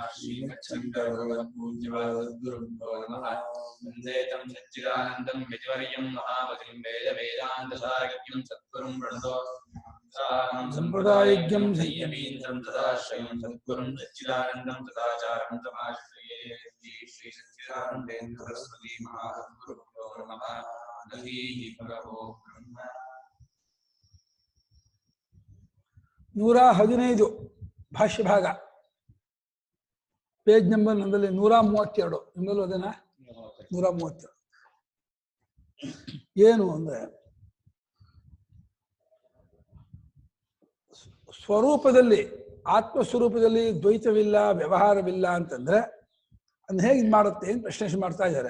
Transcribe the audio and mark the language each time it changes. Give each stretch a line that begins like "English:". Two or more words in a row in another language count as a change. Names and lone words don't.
Sanskrit: श्रीमच्छङ्करभगवत्पूज्यवादगुरुभ्यो नमः वन्दे तं सच्चिदानन्दं विजवर्यं महामतिं वेदवेदान्तसारज्ञं सद्गुरुं प्रणतो सम्प्रदायज्ञं संयमीन्द्रं तदाश्रयं सद्गुरुं सच्चिदानन्दं तदाचार्यं तमाश्रये श्री सच्चिदानन्देन्द्र सरस्वती महासद्गुरुभ्यो नमः नमः भगवो ब्रह्म
Kannada: 115 ಭಾಷ್ಯ ಭಾಗ
English: page number
Kannada: ನಂದಲ್ಲಿ 132 ನಿಮ್ಮಲ್ಲೂ ಅದೇನಾ 132 ಏನು ಅಂದ್ರೆ ಸ್ವರೂಪದಲ್ಲಿ ಆತ್ಮಸ್ವರೂಪದಲ್ಲಿ ದ್ವೈತವಿಲ್ಲ ವ್ಯವಹಾರವಿಲ್ಲ ಅಂತಂದ್ರೆ ಅದನ್ನ ಹೇಗೆ ಮಾಡುತ್ತೆ ಅಂತ ಪ್ರಶ್ನೆ ಮಾಡ್ತಾ ಇದ್ದಾರೆ.